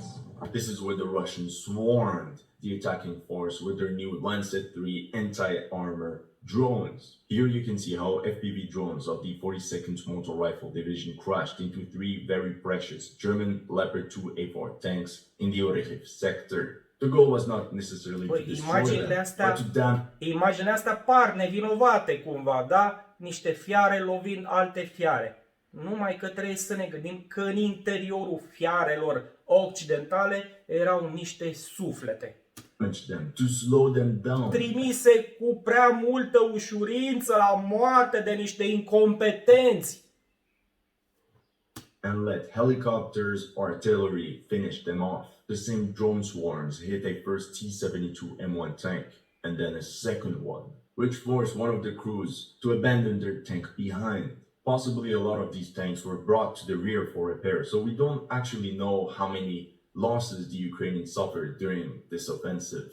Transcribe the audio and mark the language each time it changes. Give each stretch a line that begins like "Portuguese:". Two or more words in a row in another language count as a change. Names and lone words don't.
English: This is where the Russians swarmed the attacking force with their new Lancet 3 anti-armor drones. Here you can see how FPV drones of the 42nd Motor Rifle Division crashed into 3 very precious German Leopard 2A4 tanks in the Orehiv sector. The goal was not necessarily to destroy them, but to damage.
Romanian: Imaginea astea par nevinovate cumva, da? Niște fiare lovind alte fiare. Numai că trebuie să ne gândim că în interiorul fiarelor occidentale erau niște suflete.
English: Them, to slow them down.
Romanian: Trimise cu prea multă ușurință la moarte de niște incompetenți.
English: And let helicopters or artillery finish them off. The same drone swarms hit a first T-72 M1 tank and then a second one, which forced one of the crews to abandon their tank behind. Possibly a lot of these tanks were brought to the rear for repair, so we don't actually know how many losses the Ukrainians suffered during this offensive.